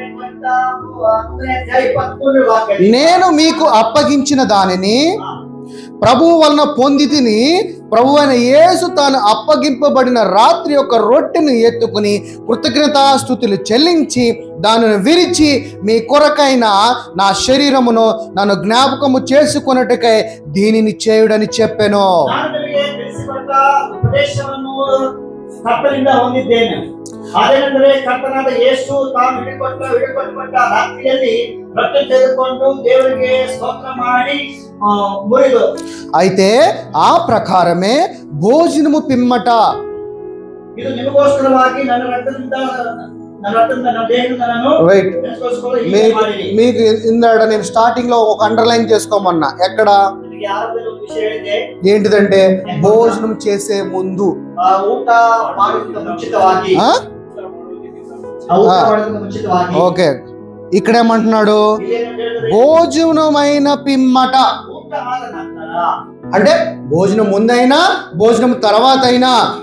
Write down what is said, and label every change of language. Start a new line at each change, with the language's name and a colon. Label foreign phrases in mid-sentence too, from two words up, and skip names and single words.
Telugu: నేను మీకు అప్పగించిన దానిని ప్రభువు వలన పొంది తిని, ప్రభు అయిన యేసు తాను అప్పగింపబడిన రాత్రి యొక్క రొట్టెను ఎత్తుకుని కృతజ్ఞతాస్తుతులు చెల్లించి దానిని విరిచి, మీ కొరకైన నా శరీరమును నన్ను జ్ఞాపకము చేసుకొనుటకై దీనిని చేయుడని చెప్పెను.
Kannada: ಅದೇನೆಂದರೆ ಕರ್ತನಾದ ಯೇಸು ತಾನು ಹಿಡಿಕೊಟ್ಟ ರಾತ್ರಿಯಲ್ಲಿ ರೊಟ್ಟಿ ತೆಗೆದುಕೊಂಡು ದೇವರಿಗೆ ಸ್ತೋತ್ರ ಮಾಡಿ ಮುರಿದು.
Telugu: అయితే ఆ ప్రకారమే భోజనము పిమ్మట,
Kannada: ಇದು ನಿಮಗೋಸ್ಕರವಾಗಿ ನನ್ನ ರಕ್ತದಿಂದ
Telugu: మీకు ఇందాడ నేను స్టార్టింగ్ లో ఒక అండర్లైన్ చేసుకోమన్నా. ఎక్కడ ఏంటిదంటే భోజనం చేసే ముందు, ఓకే ఇక్కడ ఏమంటున్నాడు, భోజనమైన పిమ్మట అంటే భోజనం ముందైనా భోజనం తర్వాత అయినా.